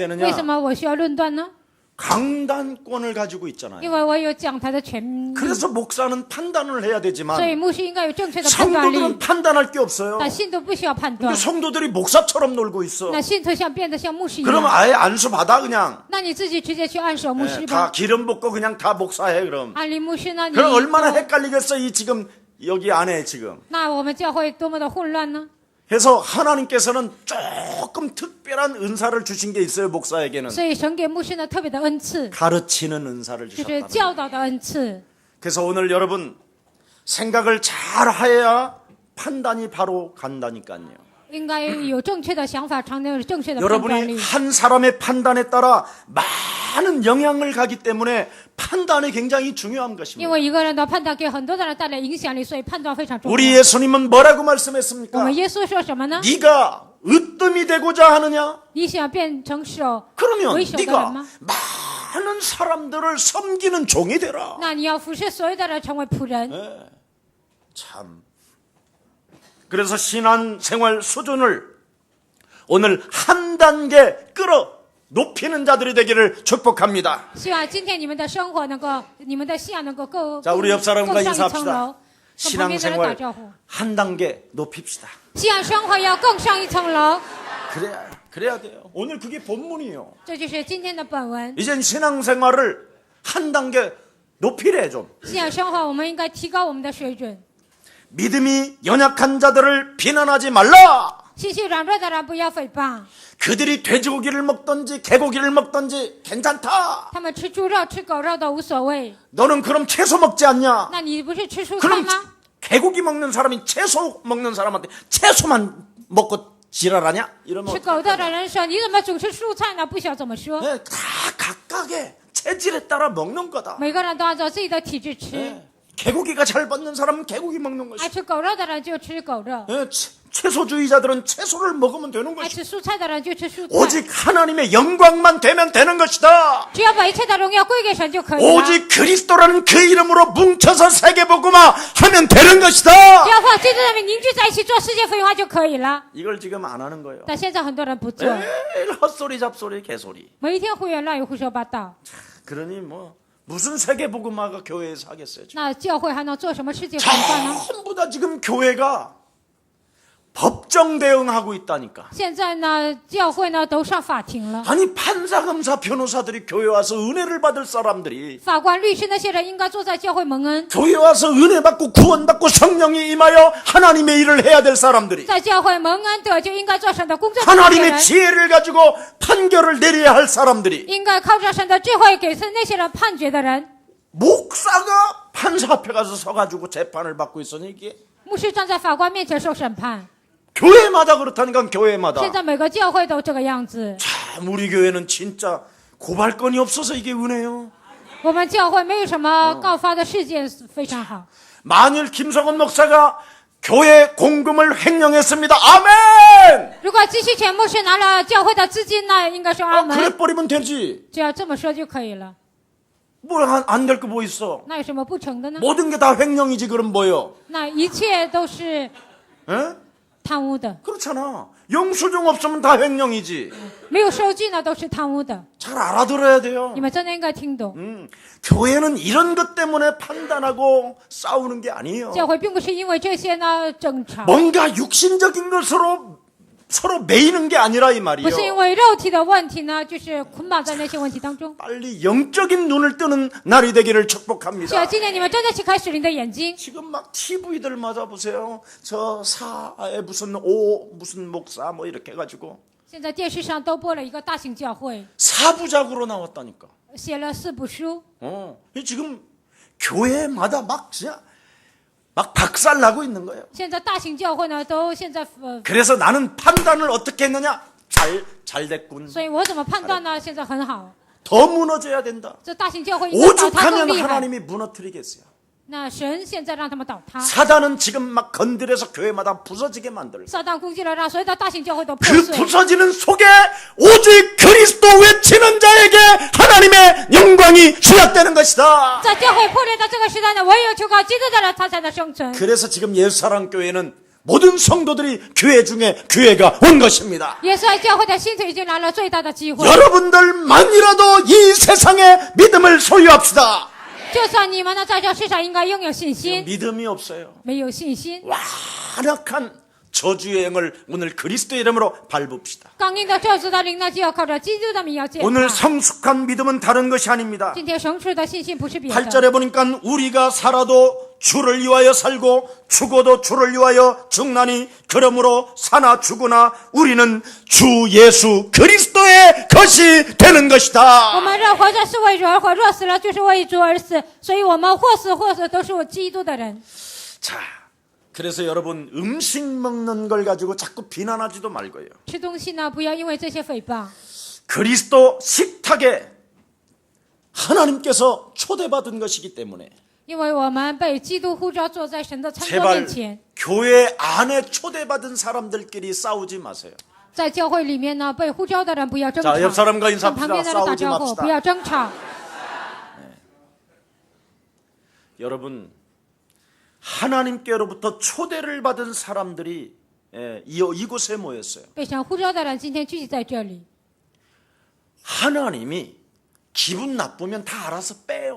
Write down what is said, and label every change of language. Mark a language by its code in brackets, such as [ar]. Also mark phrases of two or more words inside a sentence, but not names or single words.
[zh] 为什 [ko] 되느냐? [zh] 么我需要论断呢？ [ko] 강단권을 가지고 있잖아요. [zh] 因为我有讲台的权利， [ko] 그래서 목사는 판단을 해야 [zh] 所以 [ko] 되지만 [zh] 牧师应该有正确的判断力。 [ko] 성도들은 판단할 게 없어요. [zh] 但信徒不需要判断 [ko] 근데 ， 성도들이 목사처럼 놀고 있어. [zh] 那信徒像变得像牧师一 [ko] 그럼 [zh] 样， [ko] 아예 안수 받아 그냥. [zh] 那你自己直接去按手牧师 [ko] 다 [zh] 吧。 [ko] 기름 붓고 그냥 다 목사해 그럼. [zh] 按立牧师呢，你 [ko] 그럼 얼마나 헷갈리겠어 이 지금 여기 안에 지금. [zh] 那我们教会多么的混乱呢？ [ko] 그래서 하나님께서는 조금 특별한 은사를 주신 게 있어요 목사에게는. [zh] 所以神给牧师呢特别的恩赐， [ko] 가르치는 은사를 [zh] 就是 [ko] 주셨다. [zh] 教导的恩赐。 [ko] 그래서 오늘 여러분 생각을 잘 해야 판단이 바로 간다니까요. [zh] 应该有正确的想法，才能有正确的判断 [ko] 여러분이 [zh] 力。 [ko] 한 사람의 판단에 따라 많은 영향을 가기 때문에 판단이 굉장히 중요한 [zh] 因 [ko] 것입니다. [zh] 为一个人的判断给很多的人带来影响力，所以判断非常重 [ko] 우리 [zh] 要。 [ko] 예수님은 뭐라고 [zh] 我 [ko] 말씀했습니까? [zh] 们耶稣说什么呢？ [ko] 네가 으뜸이 되고자 하느냐? [zh] 你想变成手 [ko] 그러면 [zh] 为首的人 [ko] 네가 [zh] 吗？ [ko] 많은 사람들을 섬기는 종이 되라. [zh] 那你要服侍所有的人，成为仆人。 [ko] 참. 그래서 신앙생활 수준을 오늘 한 단계 끌어 높이는 자들이 되기를 축복합니다. [zh] 希望今天你们的生活能够，你们的信仰能够更 [ko] 자, 우리 옆 사람과 [zh] 更上一层 [ko] 인사합시다. [zh] 楼。跟旁边的人打 [ko] 신앙생활 [zh] 招呼， [ko] 한 단계 높입시다. [zh] 信仰生活要更上一层楼。 [ko] 그래야 돼요. 오늘 그게 본문이에요. [zh] 这就是今天的本文。 [ko] 이젠 신앙생활을 한 단계 높이래 좀. [zh] 信仰生活，我们应该提高我们的水准。 [ko] 믿음이 연약한 자들을 비난하지 말라. [zh] 信心软弱的人不要诽谤， [ko] 그들이 돼지고기를 먹든지 개고기를 먹든지 괜찮다. [zh] 他们吃猪肉、吃狗肉都无所谓。 [ko] 너는 그럼 채소 먹지 않냐? [zh] 那你不是吃蔬菜 [ko] 그럼 [zh] 吗？ [ko] 개고기 먹는 사람이 채소 먹는 사람한테 채소만 먹고 지랄하냐? 이러면 [zh] 吃狗肉的人说：“你怎么总吃蔬菜呢？”不晓怎么说。 [ko] 네, 다 각각의 체질에 따라 먹는 거다. [zh] 每个人都按照自己的体质吃， [ko] 네, 개고기가 잘 받는 사람은 개고기 먹는 [zh] 爱 [ko] 것이. [zh] 吃狗肉的人就吃狗肉， [ko] 네, 채소주의자들은 채소를 먹으면 되는 [zh] 爱 [ko] 것이. [zh] 吃蔬菜的人就吃蔬菜。 [ko] 오직 하나님의 영광만 되면 되는 것이다. [zh] 只要把一切的荣耀归给神就可以了。 [ko] 오직 그리스도라는 그 이름으로 뭉쳐서 세계복음화 하면 되는 것이다. [zh] 只要放基督的名凝聚在一起做世界福音化就可以了。 [ko] 이걸 지금 안 하는 거예요. [zh] 但现在很多人不做， [ko] 매일 헛소리 잡소리 개소리. [zh] 每一天胡言乱语、胡说八道。 [ko] 그러니 뭐 무슨 세계복음화가 교회에서 하겠어요. [zh] 那教会还能做什么世界福音化呢？ [ko] 전부 다 지금 교회가 법정 대응하고 있다니까. [zh] 现在呢，教会呢都上法庭了。 [ko] 아니 판사, 검사, 변호사들이 교회 와서 은혜를 받을 사람들이 [zh] 法官、律师那些人应该坐在教会蒙恩， [ko] 교회 와서 은혜 받고 구원 받고 성령이 임하여 하나님의 일을 해야 될 사람들이 [zh] 在教会蒙恩得就应该做神的工作的那些 [ko] 하나님의 [zh] 人， [ko] 지혜를 가지고 판결을 내려야 할 사람들이 [zh] 应该靠着神的智慧给那些人判决的人。 [ko] 목사가 판사 앞에 가서 서가지고 재판을 받고 있으니 이게 [zh] 牧师站在法官面前受审判， [ko] 교회마다 그렇다니까 교회마다. [zh] 现在每个教会都这个样子。 [ko] 참 우리 교회는 진짜 고발건이 없어서 이게 은혜요. [zh] 我们教会没有什么告发的事件，非常好。 [ko] 만일 김성원 목사가 교회 공금을 횡령했습니다. 아멘. [zh] 如果继续全牧师拿了教会的资金呢，应该说阿 [ko] 그래 [zh] 门， [ko] 버리면 되지. [zh] 只要这么说就可以了。 [ko] 뭘 안 될 거 뭐 있어? [zh] 那有什么不成的呢？ [ko] 모든 게 다 횡령이지 그럼 뭐요? [zh] 那一切都是 [ko] 에? [zh] 贪污的， [ko] 그렇잖아. 영수증 없으면 다 횡령이지. [zh] 没有收据呢都是贪污的。 [ko] 잘 알아들어야 돼요. [zh] 你们真的应该听懂， [ko] 교회는 이런 것 때문에 판단하고 싸우는 게 아니에요. [zh] 教会并不是因为这些呢争吵， [ko] 뭔가 육신적인 것으로 서로 매이는 게 아니라 이 [zh] 不 [ko] 말이에요. [zh] 是因为肉体的问题呢，就是捆绑在那些问题当中。 [ko] 빨리 영적인 눈을 뜨는 날이 되기를 [zh] 只要 [ko] 축복합니다. [zh] 今天你们真的去开属灵的眼睛， [ko] 지금 막 TV들 맞아 보세요. 저 사에 무슨 목사 뭐 이렇게 해가지고 [zh] 现在电视上都播了一个大型教会， [ko] 사부작으로 나왔다니까. [zh] 写了4部书。 [ko] 지금 교회마다 막 진짜 막 박살나고 있는 거예요. [zh] 现在大型教会呢，都现在 [ko] 그래서 나는 판단을 어떻게 했느냐? 잘 됐군. [zh] 所以我怎么判断呢？现在很好， [ko] 더 무너져야 된다. [zh] 这大型教会应该倒塌更 [ko] 오죽하면 [zh] 厉害。 [ko] 하나님이 무너뜨리겠어요. [zh] 那神现在让他们倒塌， [ko] 사단은 지금 막 건드려서 교회마다 부서지게 만들고 [zh] 撒旦攻击了，让所有的大型教会都破 [ko] 그 [zh] 碎。 [ko] 부서지는 속에 오직 그리스도 외치는 자에게 하나님의 영광이 수약되는 것이다. [zh] 在教会破裂的这个时代呢，唯有求告基督的人，他才能生存。 [ko] 그래서 지금 예수사랑교회는 모든 성도들이 교회 중에 교회가 온 것입니다. [zh] 耶稣爱教会的信徒已经来了最大的机会。 [ko] 여러분들만이라도 이 세상에 믿음을 소유합시다. [zh] 就算你们呢，在这世上应该拥有信心， [ko] 믿음이 없어요. [zh] 没有信心， [ko] 완악한 저주의 영을 오늘 그리스도의 이름으로 밟읍시다. [zh] 刚硬的咒诅的灵呢，就要靠着基督的名要践 [ko] 오늘 [zh] 踏。 [ko] 성숙한 믿음은 다른 것이 아닙니다. [zh] 今天成熟的信心不是别的。 [ko] 8절에 보니까 우리가 살아도 주를 위하여 살고 죽어도 주를 위하여 죽나니 그러므로 사나 죽으나 우리는 주 예수 그리스도의 것이 되는 [zh] 我 [ko] 것이다. [zh] 们人活着是为主而活，若死了就是为主而死，所以我们或死或死都是我基督的人。 [ko] 자, 그래서 여러분 음식 먹는 걸 가지고 자꾸 비난하지도 말고요. [zh] 吃东西呢，不要因为这些诽谤。 [ko] 그리스도 식탁에 하나님께서 초대받은 것이기 때문에 [zh] 因为我们被基督呼召坐在神的餐桌 [ko] 제발 [zh] 面前， [ko] 교회 안에 초대받은 사람들끼리 싸우지 마세요. [zh] 在教会里面呢，被呼召的人不要争 [ko] 자, 옆 [zh] 吵， [ko] 사람과 [zh] 跟旁 [ko] 인사합시다. [zh] 边的人打 [ko] 싸우지 [zh] 招呼， [ko] 맙시다. [zh] 不要争吵。 [ko] 여러분, 하나님께로부터 초대를 받은 사람들이 이곳에 모였어요. [zh] 被神呼召的人今天聚集在这里。 [ko] 하나님이 기분 나쁘면 다 알아서 빼요.